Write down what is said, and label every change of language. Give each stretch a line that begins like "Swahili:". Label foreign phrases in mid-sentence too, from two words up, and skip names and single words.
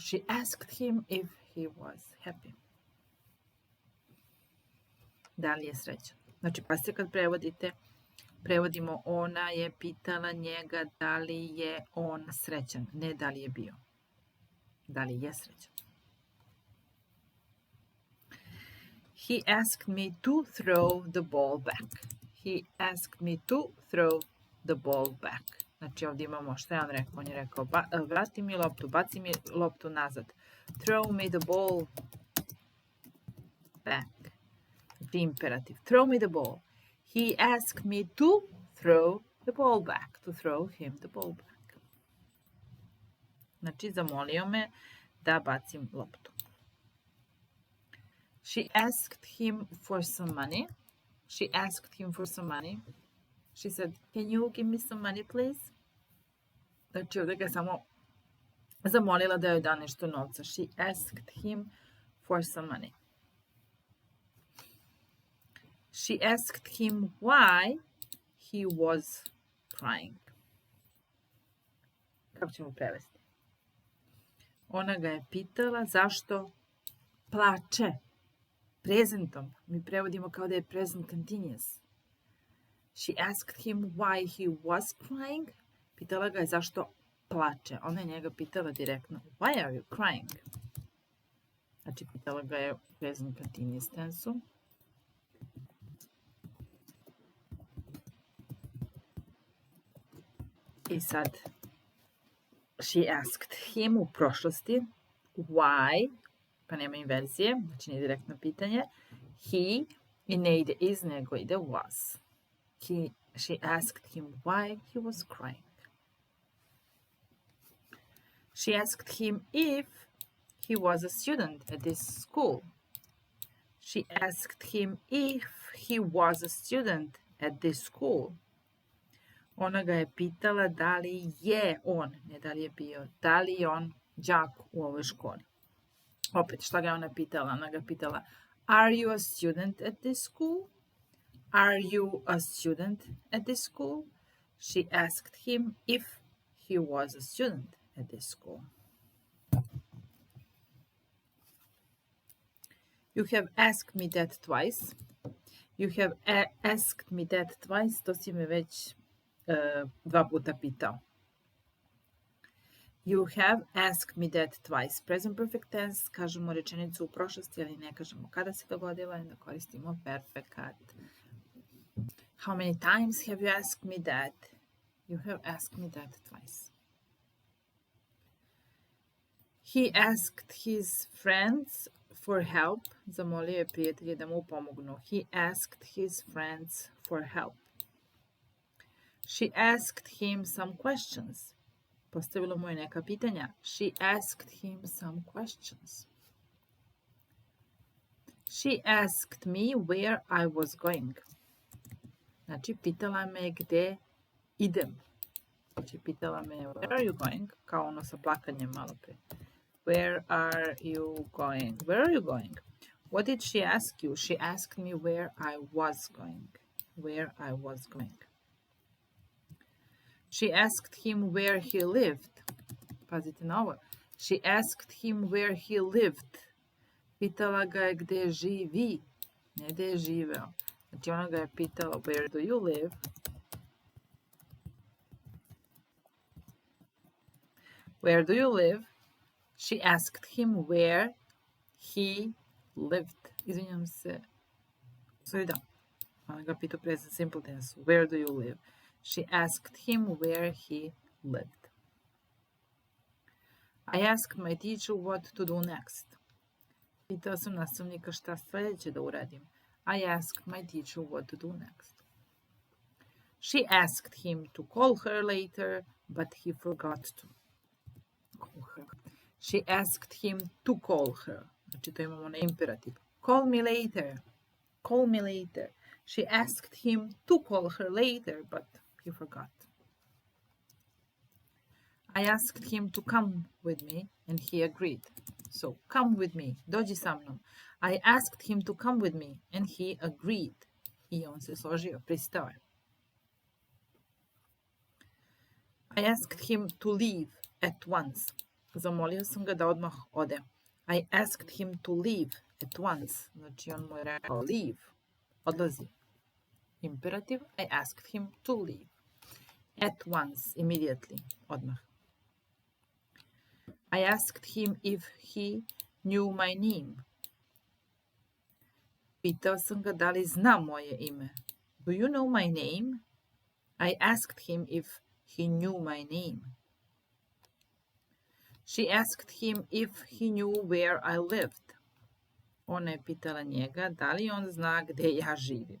English: She asked him if he was happy.
Serbian: Da li je srećan? Znači, pa se kad prevodite, prevodimo ona je pitala njega da li je on srećan, ne da li je bio. Da li je srećan.
English: He asked me to throw the ball back. He asked me to throw the ball back.
Serbian: Znači ovdje imamo šta je on rekao. On je rekao vrati mi loptu, baci mi loptu nazad.
English: Throw me the ball back.
Serbian: Znači imperativ.
English: Throw me the ball. He asked me to throw the ball back. To throw him the ball back.
Serbian: Znači zamolio me da bacim loptu.
English: She asked him for some money. She asked him for some money. She said, can you give me some money, please?
Serbian: Znači, ovdje ga samo zamolila da joj da nešto novca.
English: She asked him for some money. She asked him why he was crying.
Serbian: Kako ćemo prevesti? Ona ga je pitala zašto plače. Prezentom. Mi prevodimo kao da je
English: present continuous. She asked him why he was crying.
Serbian: Pitala ga je zašto plače. Ona je njega pitala direktno.
English: Why are you crying?
Serbian: Znači, pitala ga je u
English: present continuous tensu.
Serbian: I sad,
English: she asked him
Serbian: u prošlosti.
English: Why?
Serbian: Pa nema inverzije, znači nije direktno pitanje. He, i ne ide is, nego ide was.
English: She asked him why he was crying. She asked him if he was a student at this school. She asked him if he was a student at this school.
Serbian: Ona ga je pitala da li je on, ne da li je bio, da li je on đak u ovoj školi. Opet, šta ga je ona pitala? Ona ga pitala,
English: are you a student at this school? Are you a student at this school? She asked him if he was a student at this school. You have asked me that twice. You have asked me that twice.
Serbian: To si me već 2 puta pitao.
English: You have asked me that twice. Present perfect tense,
Serbian: kažemo rečenicu u prošlosti, ali ne kažemo kada se dogodila, onda koristimo perfekat.
English: How many times have you asked me that? You have asked me that twice. He asked his friends for help.
Serbian: Zamolio je prijatelje da mu pomognu.
English: He asked his friends for help. She asked him some questions.
Serbian: Postavila mu je neka pitanja.
English: She asked him some questions. She asked me where I was going.
Serbian: Znači, pitala me gde idem. Znači, pitala me,
English: where are you going?
Serbian: Kao ono sa plakanjem malo pre.
English: Where are you going? Where are you going? What did she ask you? She asked me where I was going. Where I was going. She asked him where he lived.
Serbian: Pazite na ovo.
English: She asked him where he lived.
Serbian: Pitala ga je gde živi, ne gde je živeo. Znači ona ga je pitala
English: where do you live? Where do you live? She asked him where he lived.
Serbian: Izvinjam se.
English: Sorry,
Serbian: da. Ona ga pitao
English: present simple tense. Where do you live? She asked him where he lived. I asked my teacher what to do next.
Serbian: Pitao sam nastavnika šta sljedeće da uradim.
English: I asked my teacher what to do next. She asked him to call her later, but he forgot to call her. She asked him to call her.
Serbian: Znači to imamo na imperativ.
English: Call me later. Call me later. She asked him to call her later, but he forgot. I asked him to come with me, and he agreed. So, come with me.
Serbian: Dođi sa mnom.
English: I asked him to come with me, and he agreed.
Serbian: I on se složio, pristao je.
English: I asked him to leave at once.
Serbian: Zamolio sam ga da odmah ode.
English: I asked him to leave at once.
Serbian: Znači on mu je rekao leave. Odlazi. Imperativ.
English: I asked him to leave. At once. Immediately. Odmah. I asked him if he knew my name.
Serbian: Pitao sam ga da li zna moje ime.
English: Do you know my name? I asked him if he knew my name. She asked him if he knew where I lived.
Serbian: Ona je pitala njega da li on zna gde ja živim.